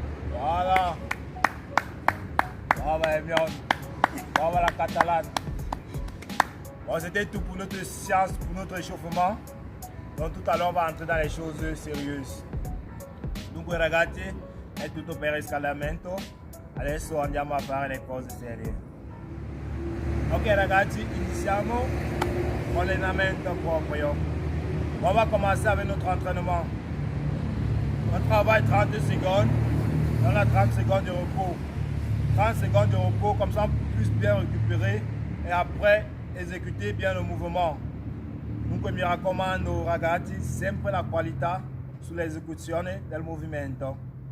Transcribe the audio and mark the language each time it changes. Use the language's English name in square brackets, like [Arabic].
[French] Voilà. Bravo Emion. Bravo la Catalane. Bon, c'était tout pour notre séance, pour notre échauffement. Donc tout à l'heure, on va entrer dans les choses sérieuses. [Italian] Dunque ragazzi, è tutto per il riscaldamento. Adesso andiamo a fare le cose serie. Ok ragazzi, iniziamo con l'allenamento proprio. [French] On va commencer avec notre entraînement. On travaille 30 secondes. On a 30 secondes de repos. 30 secondes de repos, comme ça on puisse bien récupérer. Et après, eseguire bien le mouvement. [Italian] Dunque mi raccomando ragazzi, sempre la qualità sull'esecuzione del movimento.